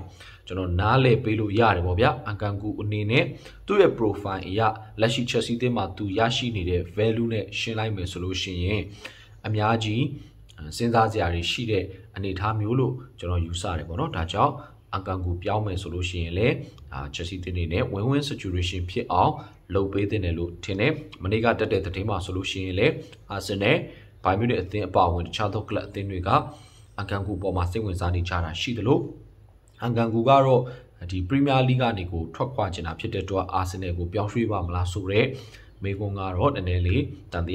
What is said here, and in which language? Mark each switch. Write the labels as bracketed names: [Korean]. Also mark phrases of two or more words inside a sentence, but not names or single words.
[Burmese] ကျွန်တော်နားလေပေးလို့ရတယ်ပေါ့ဗျာအကန်ကူအနေနဲ့သူ့ရဲ့ profile အရလက်ရှိ Chelsea အသင်းမှာသူရရှိနေတဲ့ value နဲ့ရှင်းလိုက်မယ်ဆိုလို့ရှိရင်အများကြီးစဉ်းစားစရာတွေရှိတဲ့အနေအထားမျိုးလို့ကျွန်တော်ယူဆတယ်ပေါ့နော်ဒါကြောင့်အကန်ကူပြောင်းမယ်ဆိုလို့ရှိရင်လည်းChelsea အသင်းတွေနဲ့ [English] win-win situation [Burmese] ဖြစ်အောင်လုပ်ပေးတဲ့လို့ထင်တယ်မနေ့ကတက်တဲ့သတင်းမှာဆိုလို့ရှိရင်လည်းArsenal ဘိုင်မြူ နစ်အသင်းအပါအဝင်တခြားသောကလပ်အသင်းတွေကအကန်ကူပေါ်မှာစိတ်ဝင်စားနေကြတာရှိတယ်လို့အကန်ကူကတော့ဒီပရီးမီးယားလိဂ်ကနေကိုထွက်ခွာချင်တာဖြစ်တဲ့အတွက်အာဆင်နယ်ကိုပြောင်းရွှေ့ပါမလားဆိုတော့မေကွန်ကတော့နည်းနည်းလေးတန်